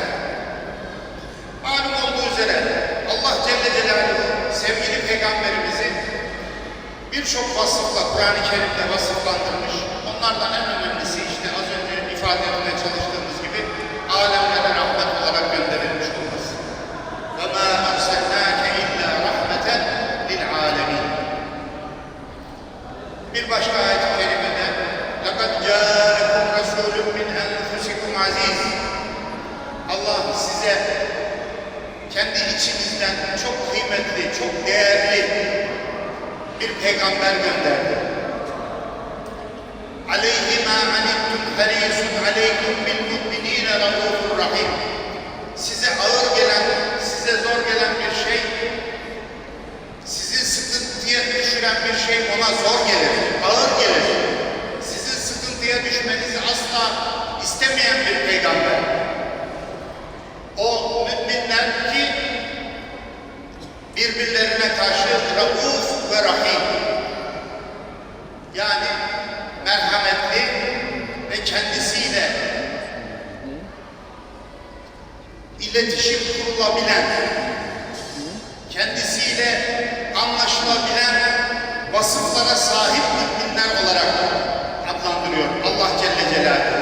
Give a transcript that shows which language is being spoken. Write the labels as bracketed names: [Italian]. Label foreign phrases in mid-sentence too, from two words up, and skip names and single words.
[Turkish] Malum olduğu üzere Allah Celle Celaluhu sevgili Peygamberimizi birçok vasıfla Kur'an-ı Kerim'de vasıflandırmış. Onlardan en önemlisi işte az önce ifade etmeye çalıştığımız gibi alemlere rahmet olarak gönderilmiş olması. [Arabic] وَمَا أَرْسَلْنَاكَ إِلَّا رَحْمَةً لِلْعَالَمِينَ. [Turkish] Bir başka ayet-i kerimede [Arabic] لَقَدْ جَاءَكُمْ رَسُولٌ مِنْ أَنْفُسِكُمْ عَزِيزٌ. [Turkish] Allah size kendi içinizden çok kıymetli, çok değerli bir peygamber gönderdi. [Arabic] عَلَيْهِ مَا عَنِتُّمْ حَرِيصٌ عَلَيْكُمْ بِالْمُؤْمِنِينَ رَءُوفٌ رَحِيمٌ. [Turkish] Size ağır gelen, size zor gelen bir şey, sizi sıkıntıya düşüren bir şey ona zor gelir, ağır gelir. Sizin sıkıntıya düşmenizi asla istemeyen bir peygamber. O müminler ki birbirlerine karşı rauf ve rahim, yani merhametli ve kendisiyle iletişim kurulabilen, kendisiyle anlaşılabilen vasıflara sahip müminler olarak adlandırıyor Allah Celle Celaluhu.